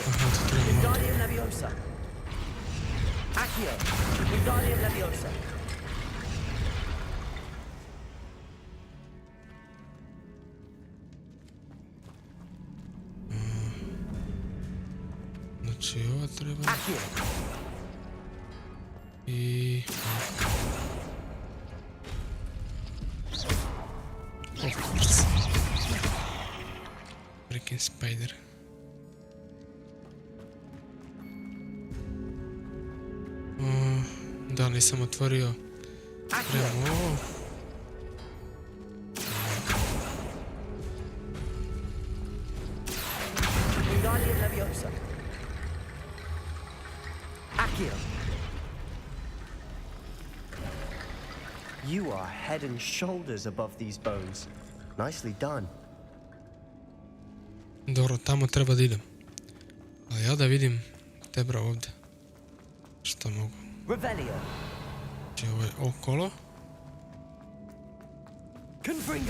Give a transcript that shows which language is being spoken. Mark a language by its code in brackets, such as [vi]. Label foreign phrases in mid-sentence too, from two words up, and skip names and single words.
[bs] Wingardium Leviosa. Accio. Wingardium Leviosa. Znači, ovo treba... Accio. [en] I... Of course. Freaking spider. [bs] Da, nisam otvorio. Trebamo ovo. Wingardium Leviosa. Accio. [en] You are head and shoulders above these bones. Nicely done. [bs] Dobro, tamo treba da idem. A ja da vidim tebra ovdje. Šta mogu? Revelio. Znači ovo je okolo. Confringo.